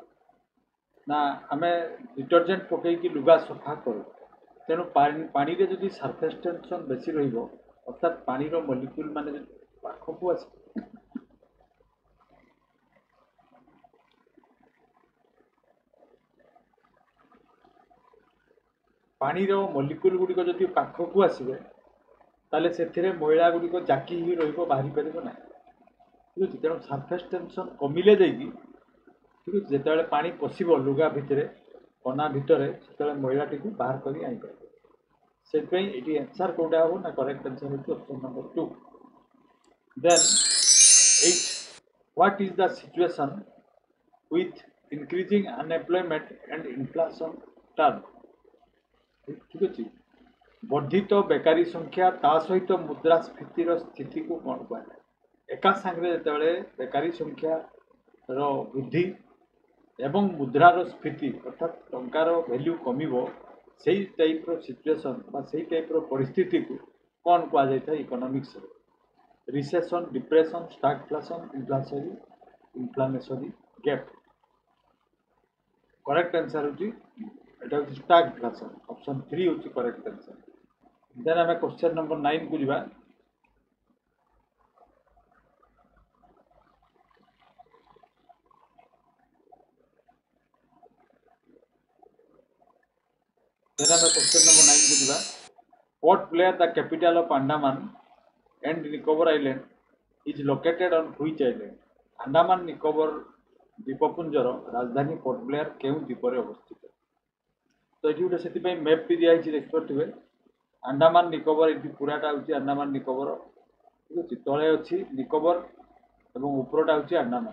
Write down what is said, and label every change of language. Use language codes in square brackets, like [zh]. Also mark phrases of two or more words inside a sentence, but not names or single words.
[or] ନା ଆମେ ଡିଟର୍ଜେଣ୍ଟ ପକାଇକି ଲୁଗା ସଫା କରୁ, ତେଣୁ ପାଣିରେ ଯଦି [en] surface tension [or] ବେଶୀ ରହିବ, ଅର୍ଥାତ୍ ପାଣିର ମଲିକ୍ୟୁଲ୍ ମାନେ ଯଦି ପାଖକୁ ଆସିବ, ପାଣିର ମଲିକ୍ୟୁଲ୍ ଗୁଡ଼ିକ ଯଦି ପାଖକୁ ଆସିବେ ତାହେଲେ ସେଥିରେ ମଇଳା ଗୁଡ଼ିକ ଜାକି ହୋଇ ରହିବ, ବାହାରି ପାରିବ ନାହିଁ, ଠିକ୍ ଅଛି। ତେଣୁ [en] surface tension [or] କମିଲେ ଯାଇକି, ଠିକ୍ ଅଛି, ଯେତେବେଳେ ପାଣି ପଶିବ ଲୁଗା ଭିତରେ, କନା ଭିତରେ, ସେତେବେଳେ ମଇଳାଟିକୁ ବାହାର କରି ଆଣିପାରିବ। ସେଥିପାଇଁ ଏଠି ଆନ୍ସର୍ କେଉଁଟା ହେବ ନା [en] correct answer [or] ହେଉଛି [en] option number 2. Then 8, what is the situation with increasing unemployment and inflation term? [or] ଠିକ୍ ଅଛି, ବର୍ଦ୍ଧିତ ବେକାରୀ ସଂଖ୍ୟା ତା ସହିତ ମୁଦ୍ରାସ୍ଫୀତିର ସ୍ଥିତିକୁ କ'ଣ କୁହାଯାଏ? ଏକା ସାଙ୍ଗରେ ଯେତେବେଳେ ବେକାରୀ ସଂଖ୍ୟାର ବୃଦ୍ଧି ଏବଂ ମୁଦ୍ରାର ସ୍ଫୀତି ଅର୍ଥାତ୍ ଟଙ୍କାର ଭ୍ୟାଲ୍ୟୁ କମିବ, ସେଇ [en] typeର situation [or] ବା ସେଇ ଟାଇପ୍ର ପରିସ୍ଥିତିକୁ କ'ଣ କୁହାଯାଇଥାଏ ଇକୋନୋମିକ୍ସରେ? [en] Recession, depression, stagflation, inflationary gap. correct answer [or] ହେଉଛି এটা ହେଉଛି ଷ୍ଟାଗଫ୍ଲେସନ୍। ଅପସନ୍ 3 ହେଉଛି [en] correct answer. [or] ଦେନ୍ ଆମେ [en] question number 9 [or] କୁ ଯିବା। [en] Then ଆମେ question number 9 କୁ ଯିବା। Port Blair, the capital of Andaman and Nicobar Island, is located on which island? [or] ଆଣ୍ଡାମାନ ନିକୋବର ଦ୍ୱୀପପୁଞ୍ଜର ରାଜଧାନୀ ପୋର୍ଟ ବ୍ଲେୟାର କେଉଁ ଦ୍ୱୀପରେ ଅବସ୍ଥିତ? ତ ଏଠି ଗୋଟେ ସେଥିପାଇଁ ମ୍ୟାପ୍ ବି ଦିଆହେଇଛି, ଦେଖିପାରୁଥିବେ। ଆଣ୍ଡାମାନ ନିକୋବର, ଏଠି ପୁରାଟା ହେଉଛି ଆଣ୍ଡାମାନ ନିକୋବର, ଠିକ୍ ଅଛି। ତଳେ ଅଛି ନିକୋବର ଏବଂ ଉପରଟା ହେଉଛି ଆଣ୍ଡାମାନ।